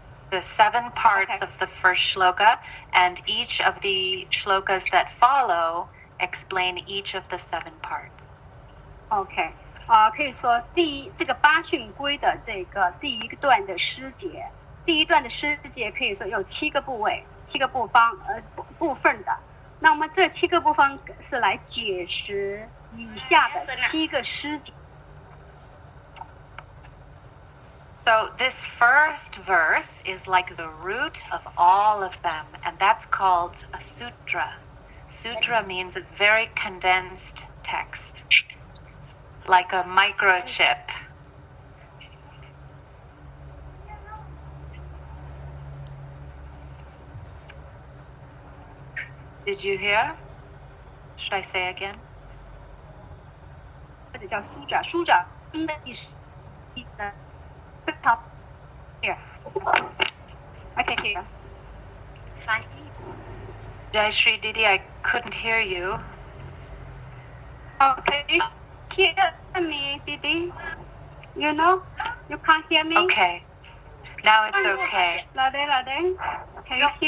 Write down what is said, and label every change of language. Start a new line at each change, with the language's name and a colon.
English: The 7 parts of the first shloka, and each of the shlokas that follow explain each of the 7 parts.
Chinese: OK， 可以说这个八训规的这个第一段的诗节，第一段的诗节可以说有7个部位、7个部分的。那么这7个部分是来解释以下的7个诗节。
English: So this first verse is like the root of all of them, and that's called a sutra. Sutra means a very condensed text, like a microchip. Did you hear? Should I say again?
Chinese: 或者叫书者的意思，
English: top here. I can hear.
Chinese: 翻译。
English: Jayashree Didi, I couldn't hear you. Okay, hear me, Didi? You know, you can't hear me. Okay. Now it's okay. Lade, can you hear me?